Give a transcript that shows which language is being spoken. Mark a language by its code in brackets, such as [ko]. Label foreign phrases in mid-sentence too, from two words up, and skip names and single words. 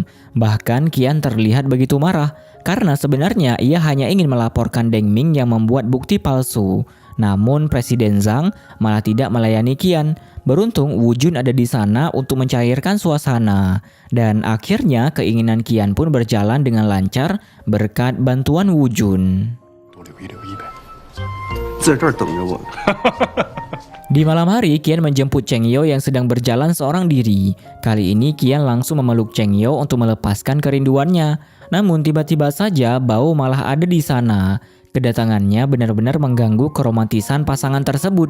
[id] Bahkan Qian terlihat begitu marah karena sebenarnya ia hanya ingin melaporkan Deng Ming yang membuat bukti palsu. Namun Presiden Zhang malah tidak melayani Qian. Beruntung Wu Jun ada di sana untuk mencairkan suasana. Dan akhirnya keinginan Qian pun berjalan dengan lancar berkat bantuan Wu Jun. [zh] 多留一留一呗。在这儿等着我。 [id] Di malam hari, Qian menjemput Cheng Yao yang sedang berjalan seorang diri. Kali ini Qian langsung memeluk Cheng Yao untuk melepaskan kerinduannya. Namun tiba-tiba saja Bao malah ada di sana. Kedatangannya benar-benar mengganggu keromantisan pasangan tersebut.